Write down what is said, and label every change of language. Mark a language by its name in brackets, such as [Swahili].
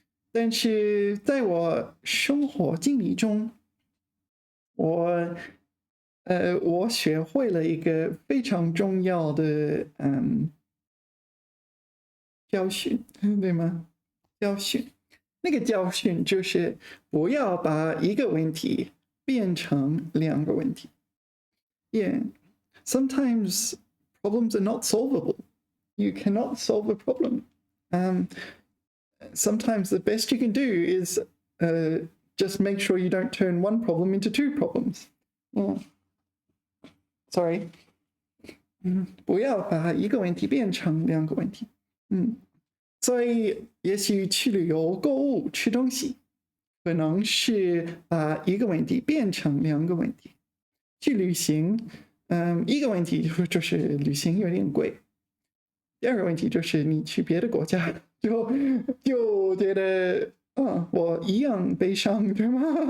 [Chinese] 但是在我生活经历中，我学会了一个非常重要的教训，对吗？教训，那个教训就是不要把一个问题变成2个问题。 [English] Yeah, sometimes problems are not solvable. You cannot solve a problem. sometimes the best you can do is just make sure you don't turn one problem into two problems. Sorry. [Chinese] 不要把一个问题变成两个问题。所以也许去旅游、购物、吃东西，可能是把一个问题变成两个问题。去旅行，一个问题就是旅行有点贵，第二个问题就是你去别的国家就觉得我一样悲伤，对吗？